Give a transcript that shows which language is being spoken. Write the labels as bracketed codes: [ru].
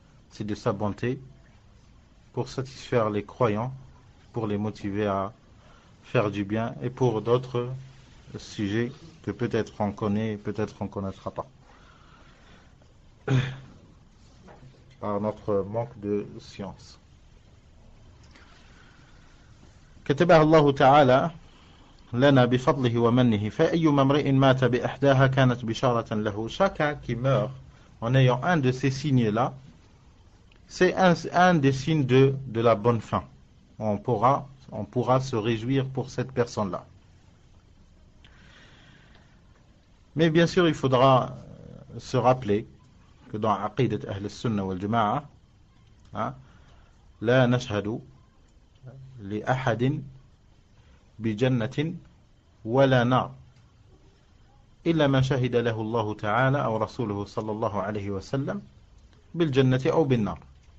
[fr] C'est de sa bonté pour satisfaire les croyants, pour les motiver à faire du bien, et pour d'autres sujets que peut-être on connaît, peut-être on ne connaîtra pas. Par notre manque de science. [ar] كتبها الله تعالى لنا بفضله ومنه فأيما امرئ مات بإحداها كانت بشارة له. [fr] Chacun qui meurt en ayant un de ces signes-là, c'est un des signes de la bonne fin. On pourra se réjouir pour cette personne-là. Mais bien sûr, il faudra se rappeler que dans Aqidat Ahl al-Sunnah wal Jama'a, [ar] لا نشهد لأحد بجنة ولا نار إلا ما شهد له الله تعالى أو رسوله صلى الله عليه وسلم بالجنة أو بالنار.